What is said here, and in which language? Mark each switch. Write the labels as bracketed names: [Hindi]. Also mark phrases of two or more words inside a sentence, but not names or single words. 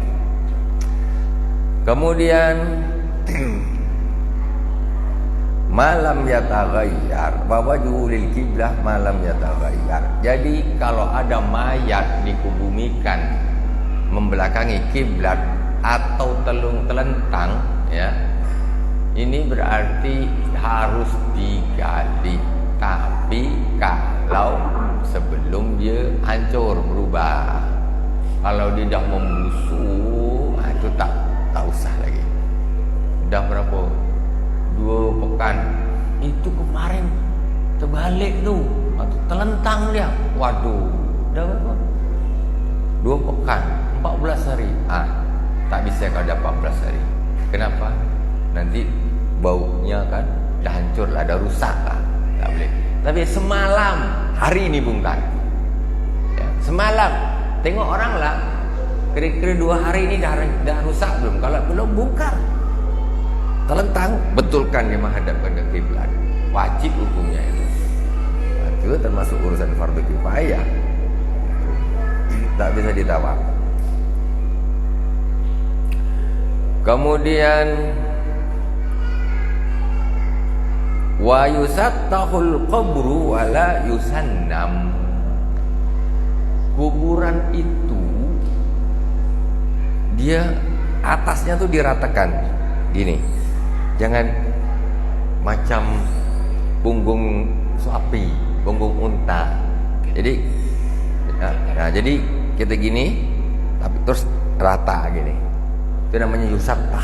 [Arabic] Kemudian ما لم يتغير, bahwa وجه القبلة ما لم يتغير. [Malay] Jadi kalau ada mayat dikubumikan membelakangi kiblat atau telentang, ya, ini berarti harus digali. Tapi kalau sebelum dia hancur berubah, kalau dia dah membusuk, itu tak usah lagi. Dah berapa? 2 pekan. Itu kemarin terbalik tu, telentang dia. Waduh, dah berapa? 2 pekan, 14 hari. Tak bisa kalau dah 14 hari. Kenapa? Nanti baunya kan dah hancur lah, dah rusak lah. Tak boleh. Tapi semalam, hari ini bongkar. Ya, semalam. Tengok orang lah, kira-kira 2 hari ini dah rusak belum? Kalau belum, bongkar. Telentang, betulkan dia menghadapkan ke kiblat. Wajib hukumnya itu. Itu termasuk urusan fardu kifayah. Tak bisa ditawar. [Arabic] Kemudian ويسطح القبر ولا يسنم. [Malay] Kuburan itu dia atasnya tuh diratakan gini, jangan macam punggung sapi, punggung unta. Jadi jadi kita gini tapi terus rata gini, itu namanya yusattah.